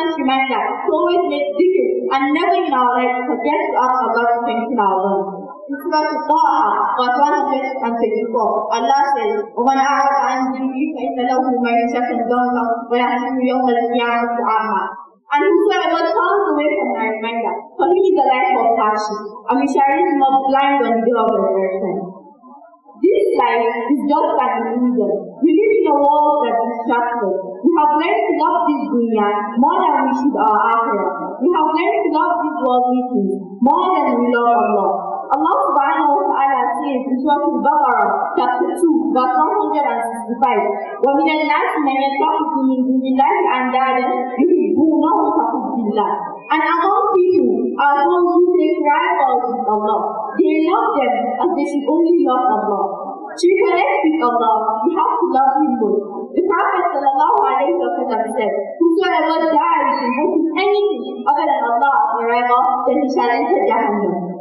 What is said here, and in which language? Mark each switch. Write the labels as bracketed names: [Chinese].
[English] reminder to always make dhikr and never in our life forget to ask Allah to strengthen our lungs. In Surah Al-Taha, verse 124, Allah says, [Arabic] وَمَنْ أَعْرَضَ عَنْ ذِكْرِي فَإِنَّ لَهُ مَعِيشَةً ضَنكًا وَيَحْشُرُهُ يَوْمَ الْقِيَامَةِ أَعْمَى. [English] And whosoever turns away from my reminder, for him is a life of hardship, and we shall raise him up blind on the day of resurrection. This life is just like an illusion. We live in a world that distracts us. We have learned to love this dunya more than we should our akhirah. We have learned to love this worldly things more than we love Allah. Allah subhanahu wa ta'ala says in Surah Al-Baqarah, chapter 2, verse 165, [Arabic] وَمِنَ النَّاسِ مَنْ يَتَّخِذُ مِنْ دُونِ اللَّهِ أَنْدَادًا يُحِبُّونَهُمْ كَحُبِّ اللَّهِ. [English] And among people are those who take rivals with Allah. They love them as they should only love Allah. To connect with Allah, we have to love Him more. The Prophet ﷺ said, whosoever dies invoking anything other than Allah as a rival, then he shall enter Jahannam.